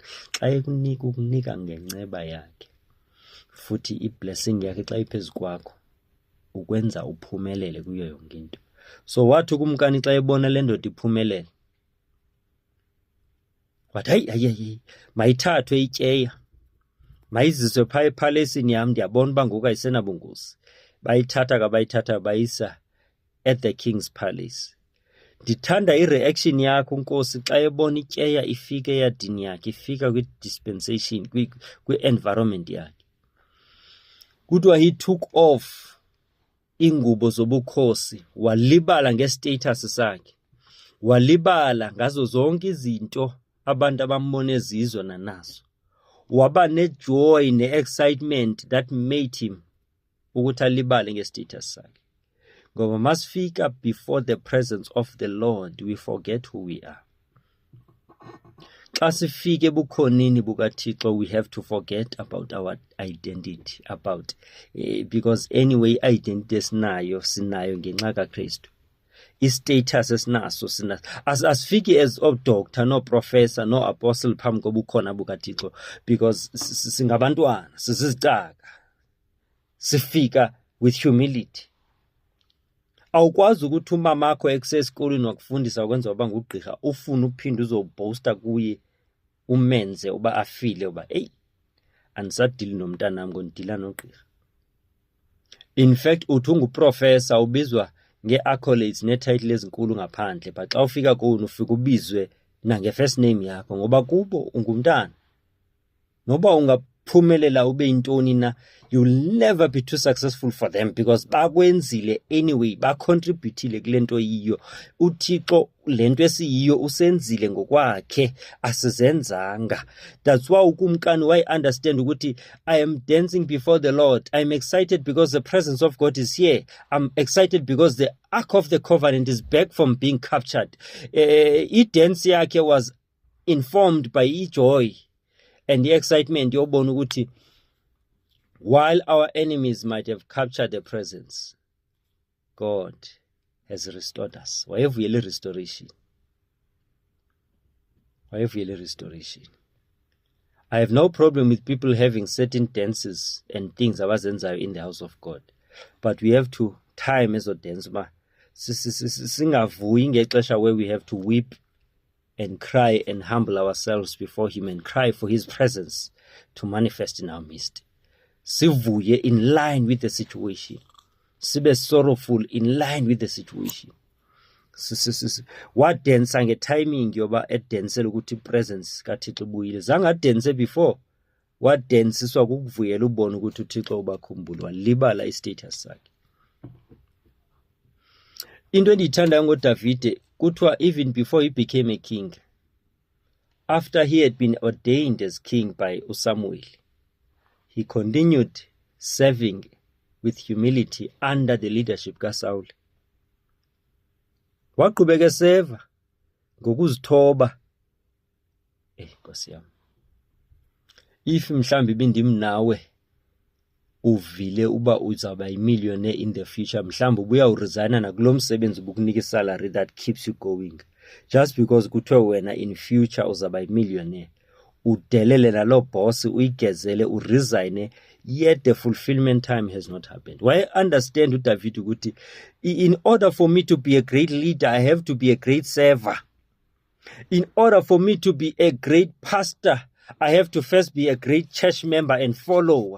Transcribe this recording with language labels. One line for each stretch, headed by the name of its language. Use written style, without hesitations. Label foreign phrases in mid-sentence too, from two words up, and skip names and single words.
Xhosa: Xa ekunika ukunika ngenceba yakhe, futhi iblessing yakhe xa iphezu kwakho ukwenza uphumelele kuyo yonke into. So wathi ukumkani xa ebona le ndoda iphumelele, wathi hayi mayithathwe ityeya, mayiziswe phaa ephalesini yam, ndiyabona uba ngoku ayisenabungozi. Bayithatha bayisa
English: at the king's palace.
Xhosa: Ndithanda i-reaction yakho Nkosi xa ebona ityeya ifika eyadini yakhe, ifika kwi-dispensation, kwi-environment yakhe. Kuthiwa
English: he took off
Xhosa: ingubo zobukhosi, walibala ngestatus sakhe, walibala ngazo zonke izinto abantu abambona ezizwa nanazo. Waba ne-joy ne-excitement
English: that made him
Xhosa: ukuthi alibale ngestatus sakhe. Ngoba masifika
English: before the presence of the Lord, we forget who we are.
Xhosa: Xa sifike ebukhoneni bukaThixo,
English: we have to forget about our identity, because anyway identity
Xhosa: sinayo ngenxa kaKristu. I-status esinaso sinaso, asifiki
English: as doctor, no professor, no apostle
Xhosa: phambi kobukhona bukaThixo, because singabantwana, sisizitaka, sifika
English: with humility.
Xhosa: Awukwazi ukuthi umama akho ekusesikolweni wakufundisa ukwenza uba ngugqirha ufuna uphinda uzobhosta kuye umenze uba afile uba hey, andisadili nomntanam ngondila nogqirha. In fact uthi unguprofessor
English: ubizwa nge-accolades ne-title
Xhosa: ezinkulu ngaphandle, but xa ufika kuno ufika ubizwe nange-first name yakho, ngoba kubo ungumntana. Noba ungaphumelela ube yintoni na,
English: you'll never be too successful for them, because bakwenzile anyway,
Xhosa: bacontributile kule nto yiyo. uThixo le nto esiyiyo usenzile ngokwakhe, asizenzanga.
English: That's why
Xhosa: ukumkani why understand ukuthi
English: I am dancing before the Lord. I'm excited because the presence of God is here. I'm excited because the Ark of the Covenant is back from being captured. I-dance yakhe was informed by joy. and
Xhosa: i-excitement yobona ukuthi
English: while our enemies might have captured the presence, God has restored us. Wayevuyele restoration. I have no problem with people having certain dances and things abazenzayo in the house of God, but we have to time ezo dance
Xhosa: singavuyi ngexesha
English: where we have to weep and cry and humble ourselves before him and cry for his presence to manifest in our midst.
Xhosa: Sivuye
English: in line with the situation.
Xhosa: Sibe
English: sorrowful in line with the situation.
Xhosa: Wadensa ngetiming yoba edensela ukuthi presence kaThixo ibuyile. Zange
English: adense before.
Xhosa: Wadensiswa kukuvuyela ubona ukuthi uThixo ubakhumbula, walibala istatus sakhe. Into endiyithandayo ngoDavide kuthiwa
English: even before he became a king, after he had been ordained as king by uSamuel, he continued serving with humility under the leadership kaSaul.
Xhosa: Waqhubeka eseva ngokuzithoba. Nkosi yami, if mhlambi bindim nawe uvile uba uzaba millionaire
English: in the future,
Xhosa: mhlambi ubuya uresigna nakulo msebenzi ubukunika
English: salary that keeps you going, just because
Xhosa: kuthiwe wena
English: in future
Xhosa: uzaba millionaire, udelele nalo boss uyigezele uresign,
English: yet the fulfillment time has not happened. Why understand uDavid ukuthi in order for me to be a great leader, I have to be a great server. In order for me to be a great pastor, I have to first be a great church member and follower.